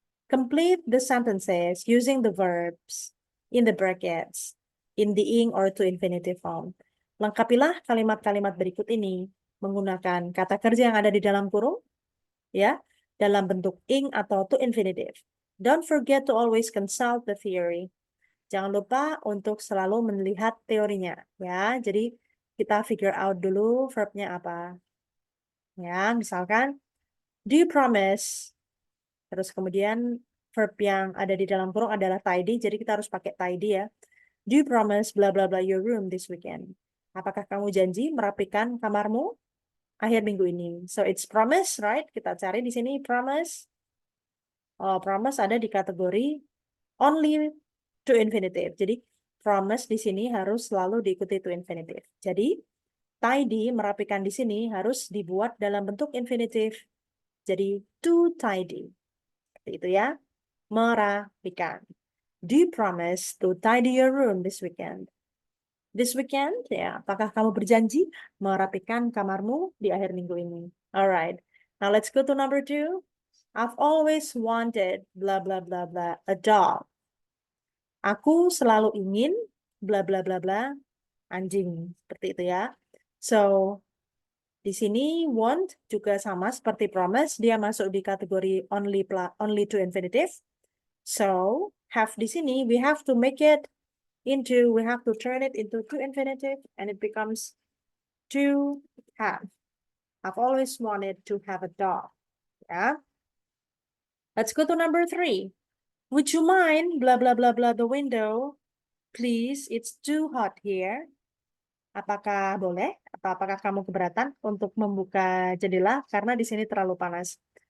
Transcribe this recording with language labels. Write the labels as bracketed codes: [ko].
[en] Complete the sentences using the verbs in the brackets, in the ing or to infinitive form. [id] Lengkapilah kalimat-kalimat berikut ini menggunakan kata kerja yang ada di dalam kurung, ya, dalam bentuk ing atau to infinitive. [en] Don't forget to always consult the theory. [id] Jangan lupa untuk selalu melihat teorinya, ya. Jadi kita figure out dulu verbnya apa. Ya, misalkan, [en] do you promise? [id] Terus kemudian verb yang ada di dalam kurung adalah tidy, jadi kita harus pakai tidy ya. [en] Do you promise blah blah blah your room this weekend? [id] Apakah kamu janji merapikan kamarmu akhir minggu ini? [en] So it's promise, right? [id] Kita cari di sini promise. Oh, promise ada di kategori only to infinitive. Jadi promise di sini harus selalu diikuti to infinitive. Jadi tidy merapikan di sini harus dibuat dalam bentuk infinitive. Jadi to tidy. Seperti itu ya. Merapikan. [en] Do you promise to tidy your room this weekend? This weekend, ya. [id] Apakah kamu berjanji merapikan kamarmu di akhir minggu ini? [en] Alright. Now let's go to number 2. I've always wanted blah blah blah blah a dog. [id] Aku selalu ingin blah blah blah blah anjing. Seperti itu ya. So di sini want juga sama seperti promise, dia masuk di kategori only to infinitive. [en] So, have [id] di sini, [en] we have to turn it into to infinitive, and it becomes to have. I've always wanted to have a dog. Yeah. Let's go to number 3. Would you mind blah blah blah blah the window? Please, it's too hot here. [id] Apakah boleh? Atau apakah kamu keberatan untuk membuka jendela karena di sini terlalu panas?